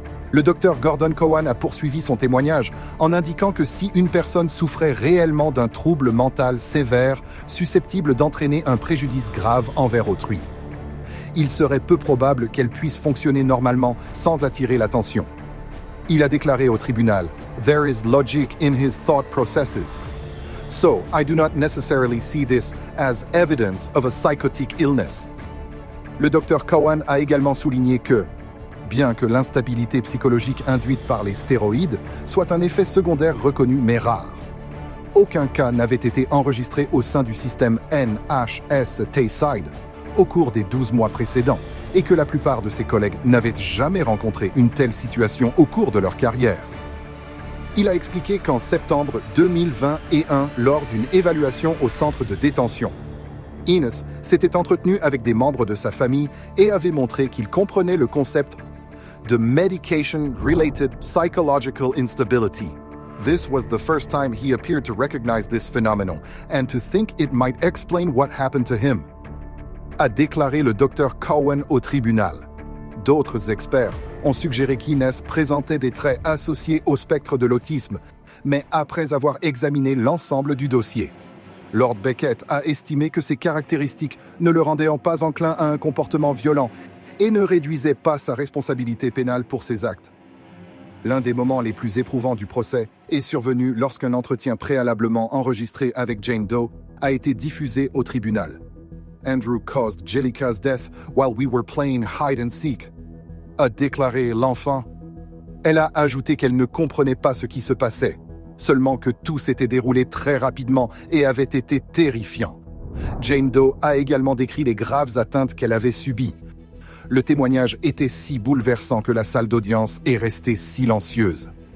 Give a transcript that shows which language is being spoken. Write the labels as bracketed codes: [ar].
[fr] Le docteur Gordon Cowan a poursuivi son témoignage en indiquant que si une personne souffrait réellement d'un trouble mental sévère susceptible d'entraîner un préjudice grave envers autrui, il serait peu probable qu'elle puisse fonctionner normalement sans attirer l'attention. Il a déclaré au tribunal: [en] There is logic in his thought processes. So, I do not necessarily see this as evidence of a psychotic illness. [fr] Le Dr Cowan a également souligné que, bien que l'instabilité psychologique induite par les stéroïdes soit un effet secondaire reconnu mais rare, aucun cas n'avait été enregistré au sein du système NHS-Tayside au cours des 12 mois précédents, et que la plupart de ses collègues n'avaient jamais rencontré une telle situation au cours de leur carrière. Il a expliqué qu'en septembre 2021, lors d'une évaluation au centre de détention, Innes s'était entretenu avec des membres de sa famille et avait montré qu'il comprenait le concept de Medication-Related Psychological Instability. [en] This was the first time he appeared to recognize this phenomenon and to think it might explain what happened to him, [fr] a déclaré le Dr Cowan au tribunal. D'autres experts ont suggéré qu'Innes présentait des traits associés au spectre de l'autisme, mais après avoir examiné l'ensemble du dossier, Lord Beckett a estimé que ces caractéristiques ne le rendaient pas enclin à un comportement violent et ne réduisaient pas sa responsabilité pénale pour ses actes. L'un des moments les plus éprouvants du procès est survenu lorsqu'un entretien préalablement enregistré avec Jane Doe a été diffusé au tribunal. [en] Andrew caused Jellica's death while we were playing hide and seek, [fr] a déclaré l'enfant. Elle a ajouté qu'elle ne comprenait pas ce qui se passait, seulement que tout s'était déroulé très rapidement et avait été terrifiant. Jane Doe a également décrit les graves atteintes qu'elle avait subies. Le témoignage était si bouleversant que la salle d'audience est restée silencieuse.